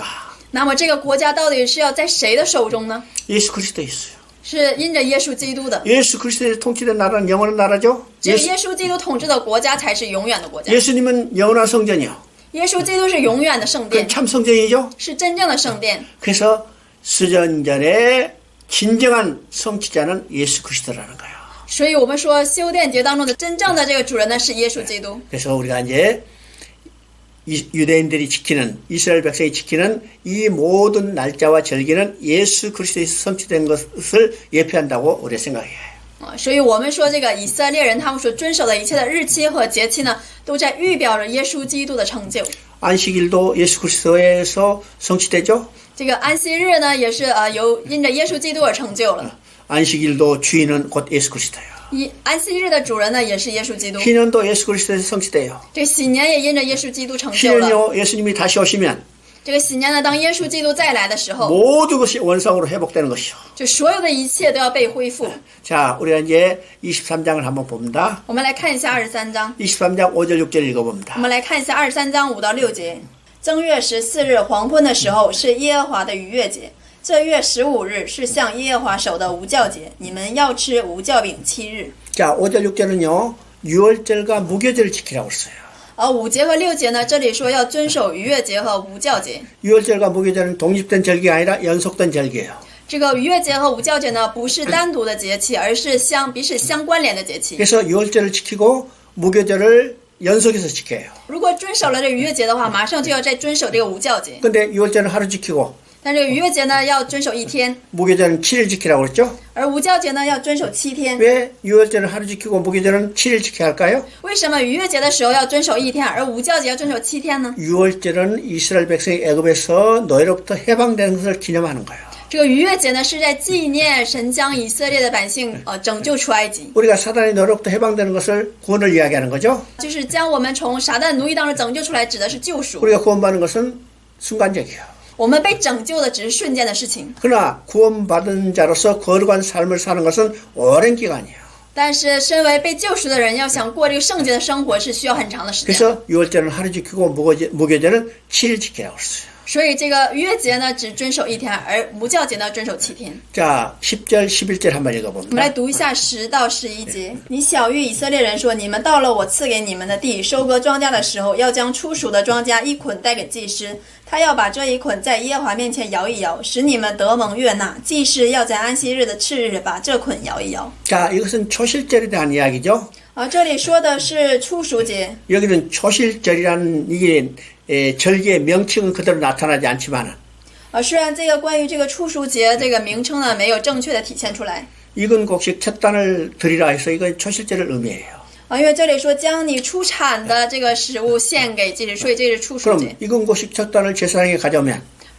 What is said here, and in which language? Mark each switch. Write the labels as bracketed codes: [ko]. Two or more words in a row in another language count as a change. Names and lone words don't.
[zh] 那么这个国家到底是要在谁的手中呢？ [ko] 예수 그리스도에 있어요. [zh] 是因着耶稣基督的。 [ko] 예수 그리스도의 통치된 나라는 영원한 나라죠. [zh] 只有耶稣基督统治的国家才是永远的国家。 [ko] 예수님은 영원한 성전이요. [zh] 耶稣基督是永远的圣殿， [ko] 참 성전이죠. [zh] 是真正的圣殿。 [ko] 그래서 수전전의 진정한 성취자는 예수 그리스도라는 거예요. [zh] 所以我们说修殿节当中的真正的这个主人呢是耶稣基督。 [ko] 그래서 우리가 이제 유대인들이 지키는 이스라엘 백성이 지키는 이 모든 날짜와 절기는 예수 그리스도에서 성취된 것을 예표한다고 우리가 생각해요. [zh] 所以我们说这个以色列人他们所遵守的一切的日期和节期呢，都在预表着耶稣基督的成就。 [ko] 안식일도 예수 그리스도에서 성취되죠. [zh] 这个安息日呢，也是因着耶稣基督而成就了。 [ko] 안식일도 주인은 곧 예수 그리스도예요. [zh] 安息日的主人呢，也是耶稣基督。 [ko] 희년도 예수 그리스도에서 성취돼요. [zh] 这个喜年也因着耶稣基督成就了。 [ko] 희년이요, 예수님이 다시 오시면 [zh] 这个喜年呢，当耶稣基督再来的时候， [ko] 모든 것이 원상으로 회복되는 것이요. [zh] 就所有的一切都要被恢复。 [ko] 자, 우리가 이제 23장을 한번 봅니다. [zh] 我们来看一下23章。 [ko] 23장 5절 6절 읽어봅니다. [zh] 我们来看一下23章5到6节。正月14日黄昏的时候是耶和华的逾越节，这月15日是向耶和华守的无酵节，你们要吃无酵饼7日。 [ko] 자, 5절 6절은요. 유월절과 무교절을 지키라고 했어요. [zh] 5 节和6节呢，这里说要遵守逾越节和无酵节。 [ko] 유월절과 무교절은 독립된 절기가 아니라 연속된 절기예요. [zh] 这个逾越节和无酵节呢，不是单独的节气，而是彼此相关联的节气。 [ko] 그래서 유월절을 지키고 무교절을 연속해서 지켜요. [zh] 如果遵守了这逾越节的话，马上就要再遵守这个无酵节。 [ko] 근데 유월절은 하루 지키고 [zh] 但这个逾越节呢，要遵守1天， [ko] 무교절은 7일 지키라고 그랬죠? [zh] 而无酵节呢，要遵守7天。 [ko] 왜 유월절은 하루 지키고 무교절은 7일 지켜야 할까요? [zh] 为什么逾越节的时候要遵守1天，而无酵节要遵守7天呢？ [ko] 유월절은 이스라엘 백성이 애굽에서 노예로부터 해방되는 것을 기념하는 거예요. [zh] 这个逾越节呢，是在纪念神将以色列的百姓拯救出埃及， [ko] 우리가 사단의 노예로부터 해방되는 것을 구원을 이야기하는 거죠. [zh] 就是将我们从撒旦奴役当中拯救出来，指的是救赎。 [ko] 우리가 구원받는 것은 순간적이에요. [zh] 我们被拯救的只是瞬间的事情， [ko] 그러나 구원받은 자로서 거룩한 삶을 사는 것은 오랜 기간이에요. [zh] 但是身为被救赎的人，要想过这个圣洁的生活，是需要很长的时间。 [ko] 그래서 유월절은 하루 지키고 무교절은 7일 지키라고 했어요. [zh] 所以这个逾越节呢，只遵守1天，而无酵节呢，遵守7天。 [ko] 자, 10절, 11절 한번 [zh] 我们来 [ko] 읽어봅니다. [zh] 读一下10到11节。你晓谕以色列人说：你们到了我赐给你们的地，收割庄稼的时候，要将初熟的庄稼一捆带给祭司，他要把这一捆在耶和华面前摇一摇，使你们得蒙悦纳。祭司要在安息日的次日把这捆摇一摇。 [ko] 자, 이것은 초실절에 대한 이야기죠. [zh] 这里说的是初熟节。 [ko] 여기는 초실절이라는 이게 절기의 명칭은 그대로 나타나지 않지만 [zh] 虽然这个关于这个初熟节这个名称呢，没有正确的体现出来。 [ko] 익은 곡식 첫 단을 드리라 해서 이건 초실절을 의미해요. [zh] 因为这里说将你出产的这个食物献给祭司，所以这是初熟 [ko] 그럼 [zh] 节。 [ko] 익은 곡식 첫 단을 제사장에 가져오면